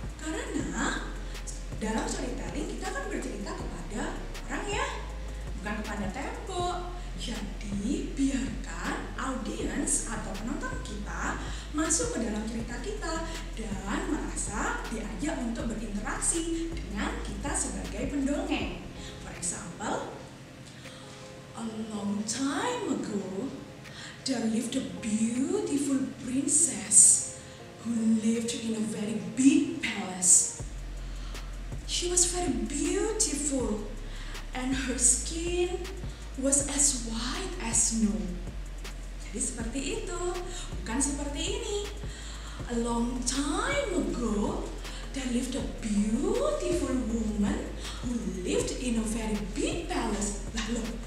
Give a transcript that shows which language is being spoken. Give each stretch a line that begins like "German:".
Indonesian: Karena dalam storytelling kita kan bercerita kepada orang ya, bukan kepada tembok. Jadi biarkan audiens atau penonton kita masuk ke dalam cerita kita dan merasa diajak untuk berinteraksi dengan kita sebagai pendongeng.
English: For example, a long time ago, there lived a beautiful princess who lived in a very big palace. She was very beautiful and her skin was as white as snow.
Indonesian: Jadi seperti itu, bukan seperti ini.
English: A long time ago, there lived a beautiful woman who lived in a very big palace.
Indonesian: Lah loh,